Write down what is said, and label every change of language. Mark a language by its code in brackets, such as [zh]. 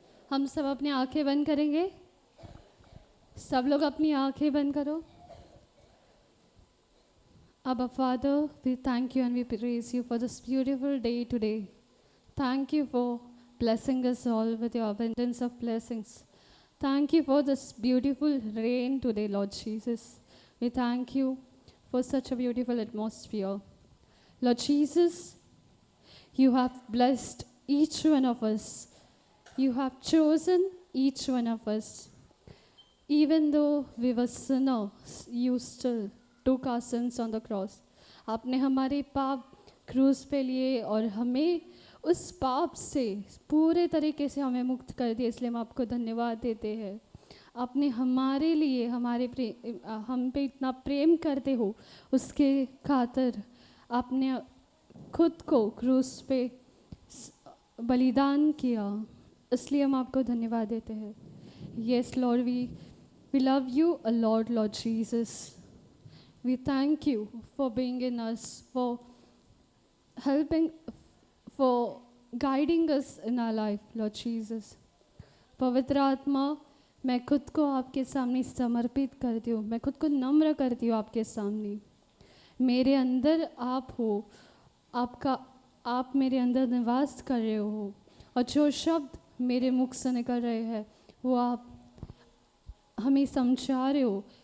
[hi] हम सब अपनी आंखें बंद करेंगे। सब लोग अपनी आंखें बंद करो। [en] Abba Father, we thank you and we praise you for this beautiful day today. Thank you for blessing us all with your abundance of blessings. Thank you for this beautiful rain today, Lord Jesus. We thank you for such a beautiful atmosphere. Lord Jesus, you have blessed each one of us. You have chosen each one of us. Even though we were sinners, you still took our sins on the cross. [hi] आपने हमारे पाप क्रूस पे लिए और हमें उस पाप से पूरे तरीके से हमें मुक्त कर दिया, इसलिए हम आपको धन्यवाद देते हैं। आपने हमारे लिए हम पे इतना प्रेम करते हो, उसके खातिर आपने खुद को क्रूस पे बलिदान किया, इसलिए हम आपको धन्यवाद देते हैं। [en] Yes, Lord, we love you a lot, Lord Jesus. We thank you for being in us, for helping, for guiding us in our life, Lord Jesus. [hi] पवित्र आत्मा, मैं खुद को आपके सामने समर्पित करती हूँ, मैं खुद को नम्र करती हूँ आपके सामने। मेरे अंदर आप हो, आप मेरे अंदर निवास कर रहे हो, और जो शब्द मेरे मुख से निकल रहे हैं वो आप हमें समझा रहे हो।